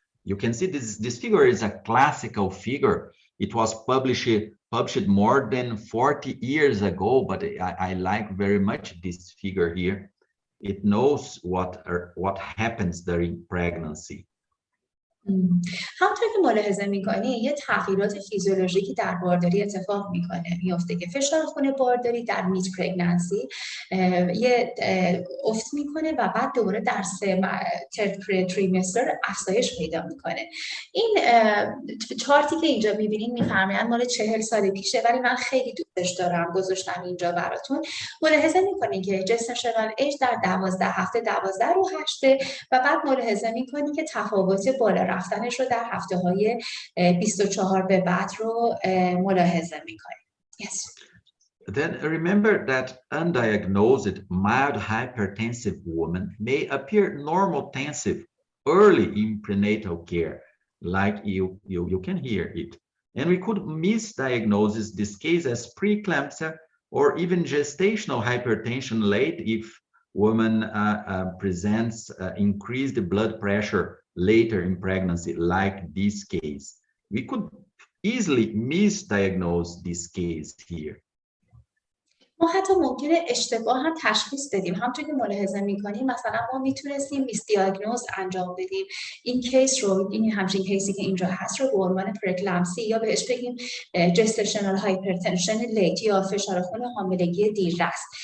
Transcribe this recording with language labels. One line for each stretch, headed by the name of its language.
English: You can see this figure is a classical figure. It was published more than 40 years ago, but I like very much this figure here. It knows what happens during pregnancy.
Persian: همونطور که ملاحظه میکنی یه تغییرات فیزیولوژیکی در بارداری اتفاق میفته که فشار خون بارداری در مید پرگننسی یه افت میکنه و بعد دوباره در ترد تریمستر افزایش پیدا میکنه. این چارتی که اینجا میبینین میفرمایند مال 40 سال پیشه ولی من خیلی دوستش دارم گذاشتم اینجا براتون. ملاحظه میکنین که جستشنال ایج در 12 هفته 12 رو 8 و بعد ملاحظه میکنین که تفاوت بالا رفتنش رو در هفته های 24 به بعد رو ملاحظه میکنیم.
English: Yes. Then remember that undiagnosed mild hypertensive woman may appear normotensive early in prenatal care, like you can hear it. And we could misdiagnose this case as preeclampsia or even gestational hypertension late if woman presents increased blood pressure later in pregnancy, like this case. We could easily misdiagnose this case here.
Persian: ما حتی ممکنه اشتباه هم تشخیص بدیم. همونطور که ملاحظه میکنیم مثلا ما میتونستیم میسدیاگنوز انجام بدیم این کیس رو، این همچین کیسی که اینجا هست رو به عنوان پرکلامسی یا بهش بگیم جستشنال هایپرتنشن لیت یا فشار خون حاملگی دیررس.